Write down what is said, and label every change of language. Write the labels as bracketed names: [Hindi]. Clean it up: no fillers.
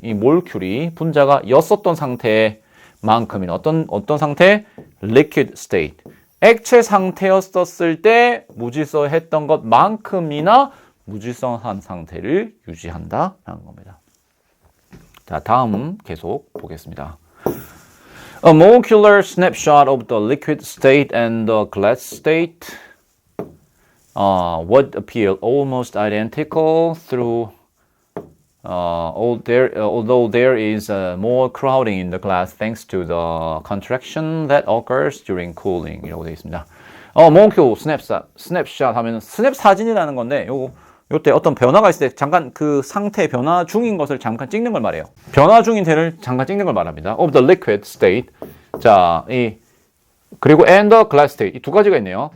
[Korean] 이 몰큐리 분자가 였었던 상태만큼이나 어떤 상태? [English] Liquid state. [Korean] 액체 상태였었을 때 무질서했던 것만큼이나 무질서한 상태를 유지한다라는 겁니다. 자, 다음 계속 보겠습니다. [English] A molecular snapshot of the liquid state and the glass state would appear almost identical through although there is more crowding in the glass thanks to the contraction that occurs during cooling [Korean] 이라고 되어 있습니다. molecule snapshot 하면 스냅 사진이라는 건데 요때 어떤 변화가 있을 때 잠깐 그 상태 변화 중인 것을 잠깐 찍는 걸 말해요. 변화 중인 태를 잠깐 찍는 걸 말합니다. [English] Of the liquid state. [Korean] 자, 그리고 [English] and the glass state. [Korean] 이 두 가지가 있네요.